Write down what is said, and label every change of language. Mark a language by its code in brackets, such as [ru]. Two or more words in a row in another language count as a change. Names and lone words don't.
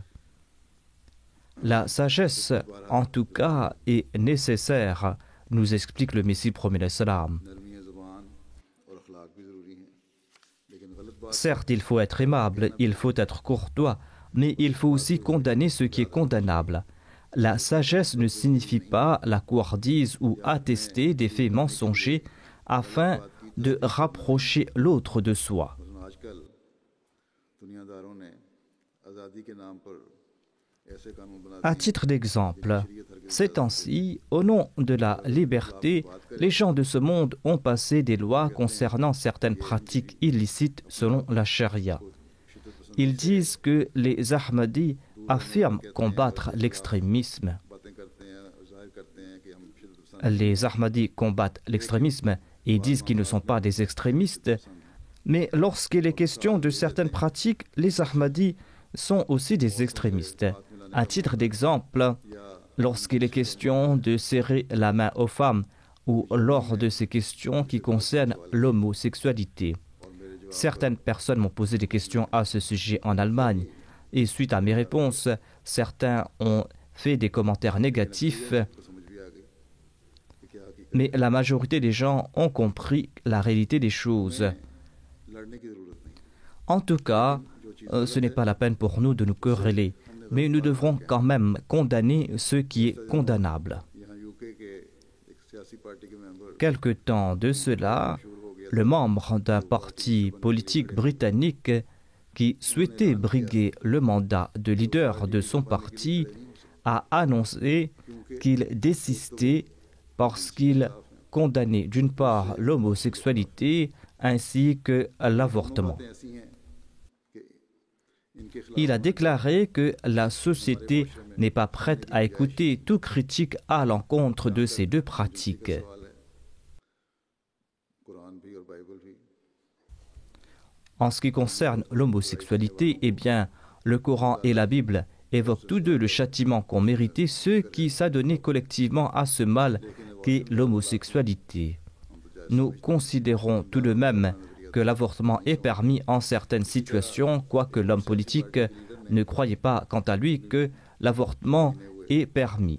[fr] La sagesse, en tout cas, est nécessaire, nous explique le Messie premier [ar] عليه السلام. [fr] Certes, il faut être aimable, il faut être courtois, mais il faut aussi condamner ce qui est condamnable. La sagesse ne signifie pas la couardise ou attester des faits mensongers afin de rapprocher l'autre de soi. [ur] مثلاً آج کل دنیاداروں نے آزادی کے نام پر ایسے قانون بنا [fr] À [ur] دیے [fr] titre d'exemple, ces temps-ci, au nom de la liberté, les gens de ce monde ont passé des lois concernant certaines pratiques illicites selon la charia. Ils disent que les Ahmadis affirment combattre l'extrémisme. [ur] باتیں کرتے ہیں ظاہر کرتے ہیں کہ ہم شدت پسند [fr] Les Ahmadis combattent l'extrémisme et disent qu'ils ne sont pas des extrémistes. Mais lorsqu'il est question de certaines pratiques, les Ahmadis sont aussi des extrémistes. À titre d'exemple, lorsqu'il est question de serrer la main aux femmes ou lors de ces questions qui concernent l'homosexualité. Certaines personnes m'ont posé des questions à ce sujet en Allemagne et suite à mes réponses, certains ont fait des commentaires négatifs, [ur] کو سمجھ بھی آ گئی کہ کیا حقیقت [fr] mais la majorité des gens ont compris la réalité des choses. [ur] لڑنے کی ضرورت نہیں [fr] En tout cas, ce n'est pas la peine pour nous de nous quereller, mais nous devrons quand même condamner ce qui est condamnable. [ur] یہاں یوکے کے ایک سیاسی پارٹی کے ممبر [fr] Quelque temps de cela, le membre d'un parti politique britannique qui souhaitait briguer le mandat de leader de son parti a annoncé qu'il désistait parce qu'il condamnait d'une part l'homosexualité ainsi que l'avortement. [ur] باتیں ایسی ہیں کہ ان کے خلاف [fr] Il a déclaré que la société n'est pas prête à écouter toute critique à l'encontre de ces deux pratiques. [ur] سوال ہے قرآن بھی اور بائبل بھی [fr] En ce qui concerne l'homosexualité, eh bien, le Coran et la Bible évoquent tous deux le châtiment qu'ont mérité ceux qui s'adonnaient collectivement à ce mal qu'est l'homosexualité. Nous considérons tout de même que l'avortement est permis en certaines situations, quoique l'homme politique ne croyait pas quant à lui que l'avortement est permis.